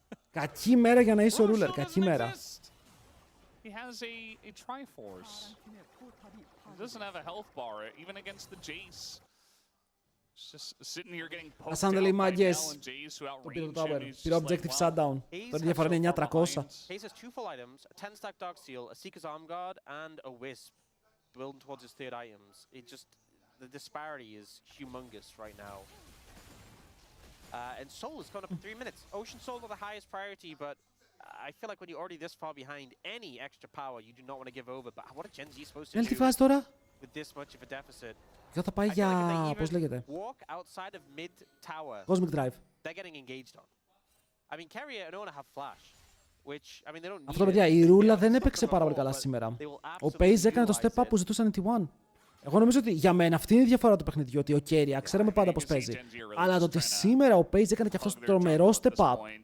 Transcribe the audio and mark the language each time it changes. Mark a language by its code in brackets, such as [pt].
[el] Κακή μέρα για να είσαι ο ruler, κακή μέρα. [en] He has a Triforce. He doesn't have a health bar, even against the Jace. Just sitting here getting poked out by Mel and Jace who outrange him. He's [el] Πήρε objective shutdown. Τώρα διαφορά είναι 9-300. [en] Hayes has 2 full items, a 10-stack Dark Seal, a Seeker's Arm Guard, and a Wisp building towards his third items. It just, the disparity is humongous right now. And Soul has gone up in 3 minutes. Ocean Soul are the highest priority, but I feel like when you're already this far behind, any extra power you do not want to give over. But what are Gen Z supposed to do [el] φάση τώρα. [en] with this much of a deficit? [el] Και θα πάει για, πώς λέγεται, [en] Walk outside of mid tower. [el] Cosmic Drive. [en] They're getting engaged on. I mean, Keria and Ona have flash, which I mean they don't need. [el] Αυτό, παιδιά, η Ρούλα δεν έπαιξε πάρα πολύ καλά σήμερα. Ο Pace έκανε το step up που ζητούσαν οι T1. Εγώ νομίζω ότι για μένα αυτή είναι η διαφορά του παιχνιδιού. Ότι ο Keria ξέραμε πάντα πώς παίζει. Αλλά το ότι σήμερα ο Pace έκανε και αυτό το τρομερό step up.